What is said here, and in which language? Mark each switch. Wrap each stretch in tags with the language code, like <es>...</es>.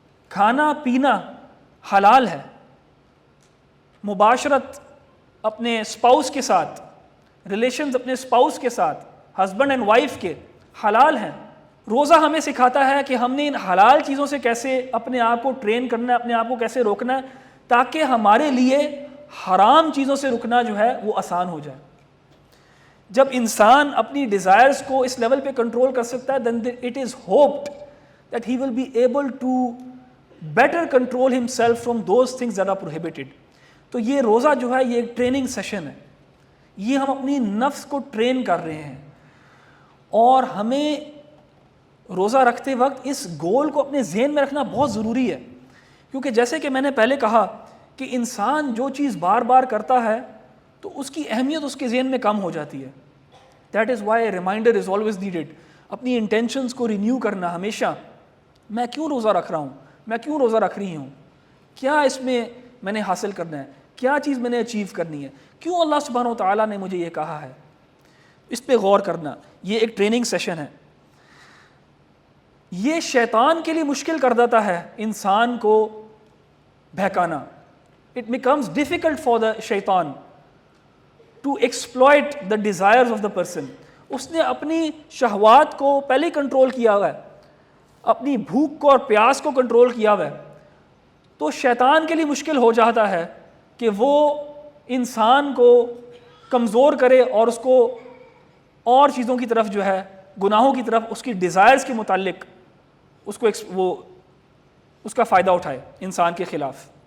<ur>کھانا پینا حلال ہے، مباشرت اپنے اسپاؤس کے ساتھ، ریلیشنز اپنے اسپاؤس کے ساتھ، ہسبینڈ اینڈ وائف کے حلال ہیں. روزہ ہمیں سکھاتا ہے کہ ہم نے ان حلال چیزوں سے کیسے اپنے آپ کو ٹرین کرنا ہے، اپنے آپ کو کیسے روکنا ہے تاکہ ہمارے لیے حرام چیزوں سے رکنا جو ہے وہ آسان ہو جائے. جب انسان اپنی ڈیزائرز کو اس لیول پہ کنٹرول کر سکتا ہے</ur> <en>then it is hoped that he will be able to better control himself from those things that are prohibited.</en> <ur>تو یہ روزہ جو ہے یہ ایک ٹریننگ سیشن ہے. یہ ہم اپنی نفس کو ٹرین کر رہے ہیں اور ہمیں روزہ رکھتے وقت اس گول کو اپنے ذہن میں رکھنا بہت ضروری ہے. کیونکہ جیسے کہ میں نے پہلے کہا کہ انسان جو چیز بار بار کرتا ہے تو اس کی اہمیت اس کے ذہن میں کم ہو جاتی ہے.</ur> <en>That is why reminder is always needed.</en> <ur>اپنی انٹینشنز کو رینیو کرنا ہمیشہ. میں کیوں روزہ رکھ رہا ہوں؟ میں کیوں روزہ رکھ رہی ہوں؟ کیا اس میں نے حاصل کرنا ہے؟ کیا چیز میں نے اچیو کرنی ہے؟ کیوں اللہ سبحانہ و تعالیٰ نے مجھے یہ کہا ہے؟ اس پہ غور کرنا یہ ایک ٹریننگ سیشن ہے. یہ شیطان کے لیے مشکل کر دیتا ہے انسان کو بہکانا.</ur> <en>It becomes difficult for the shaitan to exploit the desires of the person.</en> <ur>اس نے اپنی شہوات کو پہلے کنٹرول کیا ہوا ہے، اپنی بھوک کو اور پیاس کو کنٹرول کیا ہوا ہے. تو شیطان کے لیے مشکل ہو جاتا ہے کہ وہ انسان کو کمزور کرے اور اس کو اور چیزوں کی طرف جو ہے، گناہوں کی طرف، اس کی ڈیزائرز کے متعلق اس کو وہ اس کا فائدہ اٹھائے انسان کے خلاف.</ur>